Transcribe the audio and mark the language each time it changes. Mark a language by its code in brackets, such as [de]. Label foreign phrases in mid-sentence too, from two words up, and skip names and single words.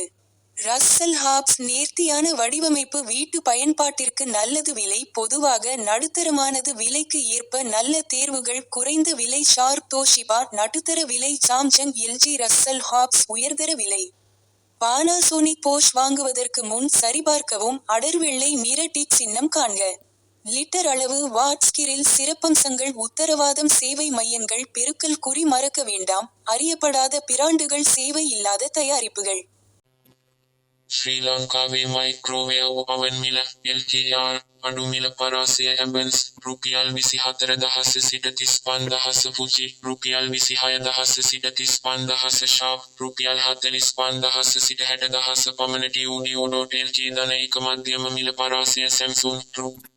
[ta] ரஸ்ஸல் ஹாப்ஸ் நேர்த்தியான வடிவமைப்பு வீட்டு பயன்பாட்டிற்கு நல்லது விலை பொதுவாக நடுத்தரமானது விலைக்கு ஏற்ப நல்ல தேர்வுகள் குறைந்த விலை ஷார்ப் தோஷிபா நடுத்தர விலை சாம்சங் LG ரஸ்ஸல் ஹாப்ஸ் உயர்தர விலை பானாசோனிக் போஷ் வாங்குவதற்கு முன் சரிபார்க்கவும் அடர்வெள்ளை நிற டிக் சின்னம் காண்க லிட்டர் அளவு வாட்ஸ் கிரில் சிறப்பம்சங்கள் உத்தரவாதம் சேவை மையங்கள் பெருக்கல் குறி மறக்க வேண்டாம் அறியப்படாத பிராண்டுகள் சேவை இல்லாத தயாரிப்புகள் [si] ශ්‍රී ලංකාවේ මයික්‍රෝවේව් oven මිල LKR අඩු මිල පරාසය ඇබන්ස් රුපියල් 24,000 සිට 35,000 ෆුජි රුපියල් 26,000 සිට 35,000 ෂාප් රුපියල් 45,000 සිට 60,000 පමණ TUDO.LK දන එක මධ්‍යම මිල පරාසය සැම්සුන් රු